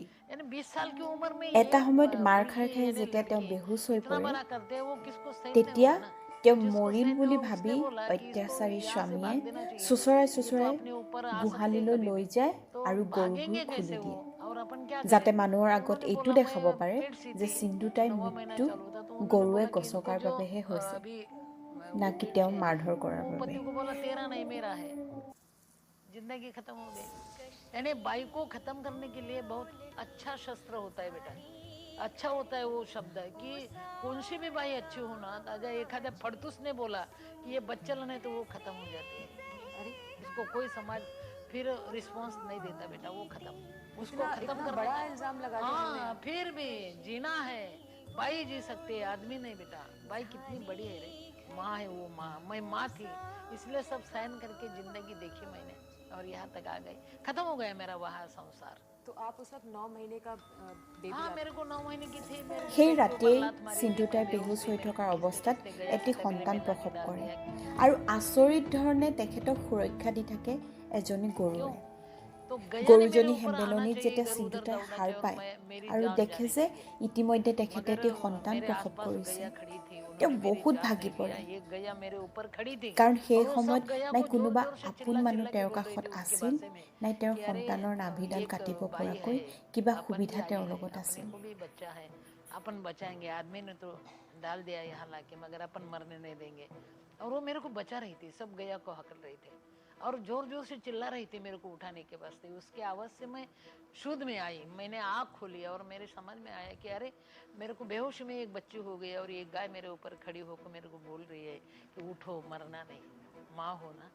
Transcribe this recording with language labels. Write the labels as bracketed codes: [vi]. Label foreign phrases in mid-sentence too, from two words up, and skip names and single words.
[as] এটা সময়ত মাৰ খাই খাই যেতিয়া তেওঁ বেহুচ হৈ পৰে, তেতিয়া তেওঁ মৰিল বুলি ভাবি অত্যাচাৰী স্বামীয়ে চোঁচৰাই গোহালিলৈ লৈ যায় আৰু গৰুবোৰ খুলি দিয়ে, যাতে মানুহৰ আগত এইটো দেখাব পাৰে যে সিন্ধু তাইৰ মৃত্যু গৰুৱে গছকাৰ বাবেহে হৈছে, নাকি তেওঁ মাৰধৰ কৰাৰ বাবে। [hi] जिंदगी खत्म हो गई। यानी बाई को खत्म करने के लिए बहुत अच्छा शस्त्र होता है बेटा। अच्छा होता है वो शब्द है कि कौन सी भी बाई अच्छी हो ना, अगर [mr] एखाद्या फड़तूस [hi] ने बोला कि ये बच्चल नहीं तो वो खत्म हो जाती है। अरे इसको कोई समाज फिर रिस्पॉन्स नहीं देता बेटा, वो खत्म, उसको खत्म कर बड़ा इल्जाम लगा। हाँ फिर भी जीना है, बाई जी सकते है, आदमी नहीं बेटा। बाई कितनी बड़ी है रे, माँ है वो माँ, मैं माँ थी इसलिए सब सहन करके जिंदगी देखी मैंने और यहाँ तक आ गई। खत्म हो गया मेरा वहाँ संसार। तो आप उस वक्त 9 महीने का बेबी? हाँ मेरे को 9 महीने की थी। [as] সেই ৰাতিয়েই সিন্ধু তাই বেহুচ হৈ থকাৰ অৱস্থাত এটি সন্তান প্ৰসৱ কৰে আৰু আচৰিত ধৰণে তেখেতক সুৰক্ষা দি থাকে এজনী গৰুৱে। গৰুজনী হেম্বেলনিত যেতিয়া সিন্ধু তাই সাৰ পায় আৰু দেখে যে ইতিমধ্যে তেখেতে এটি সন্তান প্ৰসৱ কৰিছে, তেওঁ বহুত ভাগি পৰে। কাৰণ সেই সময়ত নাই কোনোবা আপোন মানুহ তেওঁৰ কাষত আছিল, নাই তেওঁৰ সন্তানৰ নাভিডাল কাটিব পৰাকৈ কিবা সুবিধা তেওঁৰ লগত আছিল। [hi] अपन बचाएंगे, आदमी ने तो डाल दिया यहाँ लाके, मगर अपन मरने नहीं देंगे। और वो मेरे को बचा रही थी, सब गया को हकल रही थी और जोर जोर से चिल्ला रही थी मेरे को उठाने के वास्ते। उसके आवाज से मैं शुद्ध में आई, मैंने आँख खोली और मेरे समझ में आया कि अरे मेरे को बेहोश में एक बच्ची हो गई और एक गाय मेरे ऊपर खड़ी होकर मेरे को बोल रही है कि उठो, मरना नहीं, माँ हो ना।